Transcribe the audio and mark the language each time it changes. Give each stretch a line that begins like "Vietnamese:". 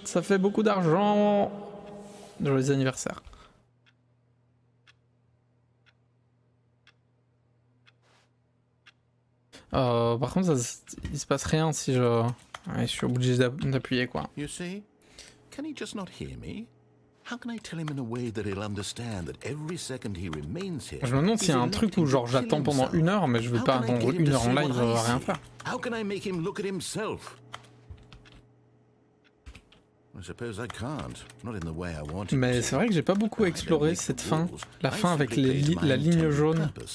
French: Ça fait beaucoup d'argent. Joyeux anniversaire. Par contre, il se passe rien si je... Ouais, je suis obligé d'appuyer, quoi.
English: You see? Can he just not hear me? How can I tell him in a way that he'll understand that every second he remains here?
French: Je me demande s'il y a un truc où genre j'attends pendant 1 heure, mais je vais pas attendre 1 heure en live, je vais rien faire.
English: How can I make him look at himself? I suppose I can't. Not in the way I want.
French: Mais c'est vrai que j'ai pas beaucoup exploré cette fin, la fin avec la ligne jaune.